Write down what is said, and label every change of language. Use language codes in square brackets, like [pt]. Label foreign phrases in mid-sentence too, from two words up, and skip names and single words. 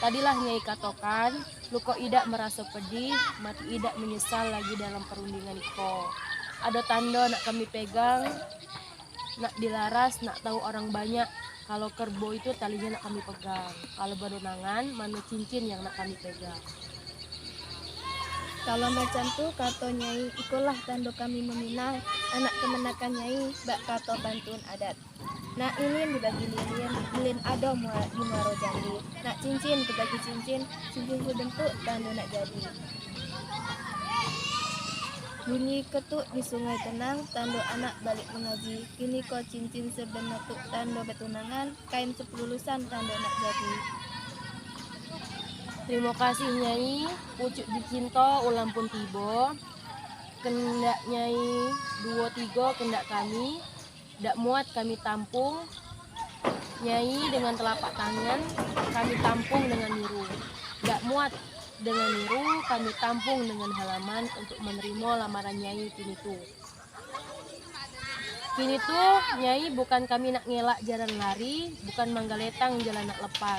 [jax] Tadilah Nyai katokan, luko idak merasa pedih, mati idak menyesal lagi dalam perundingan iko. Ada tanda nak kami pegang, nak dilaras, nak tahu orang banyak. Kalau kerbau itu talinya nak kami pegang. Kalau badonangan, mana cincin yang nak kami pegang. Kalau macam tu kato Nyai, ikulah tanda kami meminang anak kemenakan Nyai bak kato bantuan adat. Nak lilin dibagi lilin, lilin ado di muaro jambi. Nak cincin dibagi cincin, cincin sebentuk tanda nak jadi. Bunyi ketuk di sungai tenang, tanda anak balik mengaji. Kini kau cincin sebentuk tanda betunangan, kain sepulusan tanda nak jadi. Terima kasih Nyai, pucuk dicinta ulam pun tiba. Kendak Nyai 2-3 kendak kami, dak muat kami tampung. Nyai dengan telapak tangan, kami tampung dengan niru. Dak muat dengan niru, kami tampung dengan halaman untuk menerima lamaran Nyai kini tu. Kini tuh Nyai bukan kami nak ngelak jalan lari, bukan manggaletang jalan nak lepas.